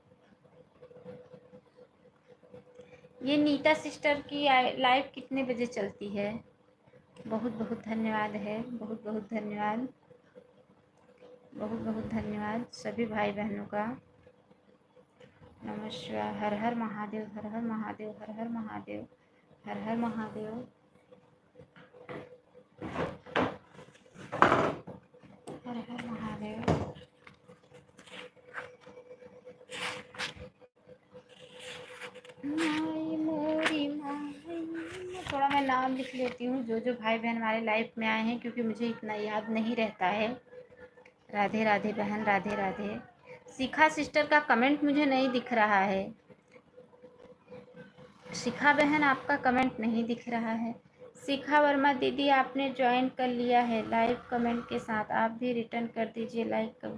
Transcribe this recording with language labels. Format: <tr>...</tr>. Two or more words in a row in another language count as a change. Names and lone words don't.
<hi>ये नीता सिस्टर की लाइव कितने बजे चलती है? बहुत बहुत धन्यवाद है, बहुत बहुत धन्यवाद, बहुत बहुत धन्यवाद सभी भाई बहनों का। नमस्कार, हर हर महादेव, हर हर महादेव, हर हर महादेव, हर हर महादेव, हर हर महादेव। माई मोरी माई, थोड़ा मैं नाम लिख लेती हूँ जो जो भाई बहन हमारे लाइफ में आए हैं, क्योंकि मुझे इतना याद नहीं रहता है। राधे राधे बहन, राधे राधे। शिखा सिस्टर का कमेंट मुझे नहीं दिख रहा है, शिखा बहन आपका कमेंट नहीं दिख रहा है। शिखा वर्मा दीदी, आपने ज्वाइन कर लिया है</hi> <en>live comment</en> <hi>के साथ, आप भी रिटर्न कर दीजिए</hi> <en>like comment.</en>